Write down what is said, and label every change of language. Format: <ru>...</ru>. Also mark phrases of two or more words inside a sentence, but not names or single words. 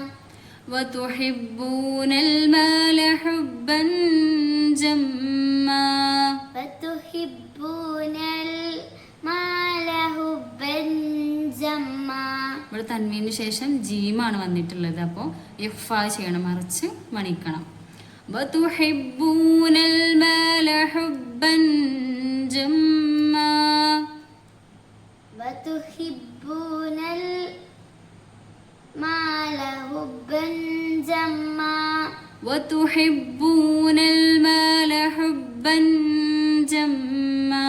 <ar>وتحبون المال حبا جما وتحبون المال حبا جما</ar> <ml>ഇവിടെ തൻവീനു ശേഷം ജീമാണ് വന്നിട്ടുള്ളത്. അപ്പോൾ ഇഫ്ഫാ ചെയ്യണം, മറിച്ച് മണിക്കണം.</ml> <ar>وتحبون المال حبا جما وتحبون المال حبا جما وتحبون المال حبا جما</ar>